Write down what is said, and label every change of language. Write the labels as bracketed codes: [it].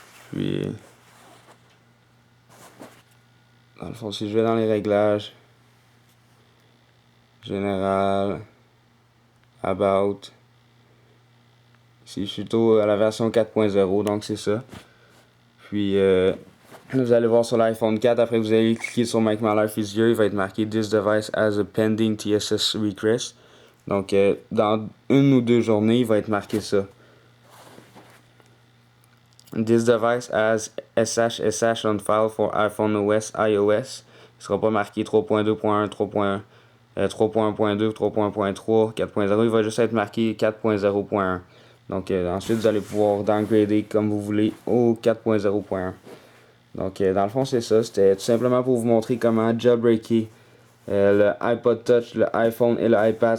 [fr] Puis dans le fond, si je vais dans les réglages, Général, About, ici je suis à la version 4.0, donc c'est ça. Puis vous allez voir sur l'iPhone 4, après vous allez cliquer sur Make My Life Easier, il va être marqué [en] This device has a pending TSS request. [fr] Donc dans une ou deux journées, il va être marqué ça. [en] This device has SHSH on file for iPhone OS, iOS. [fr] Il ne sera pas marqué 3.2.1, 3.1, 3.1.2, 3.1.3, 4.0. Il va juste être marqué 4.0.1. Donc ensuite, vous allez pouvoir downgrader comme vous voulez au 4.0.1. Donc dans le fond, c'est ça. C'était tout simplement pour vous montrer comment jailbreaker le iPod Touch, le iPhone et le iPad.